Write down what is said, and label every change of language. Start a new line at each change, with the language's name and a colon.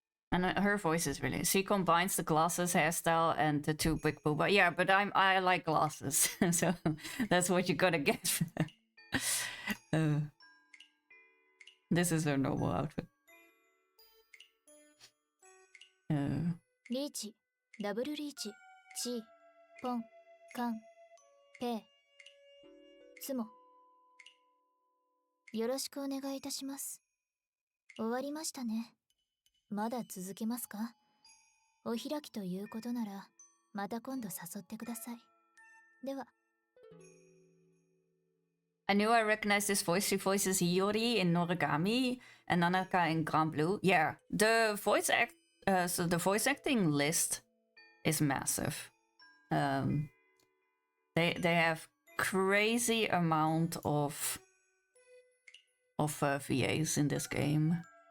English: And her voice is really... She combines the glasses hairstyle and the two big booba. Yeah, but I like glasses, so that's what you gotta get. This is her normal outfit.
Japanese: リーチ、ダブルリーチ、チ、ポン、カン、ペイ、スモ。よろしくお願いいたします。終わりましたね。まだ続けますか？お開きということなら、また今度誘ってください。では。
English: I knew I recognized this voice. She voices Hiyori in Noragami and Nanaka in Grand Blue. Yeah, the voice so the voice acting list is massive. They have crazy amount of VAs in this game.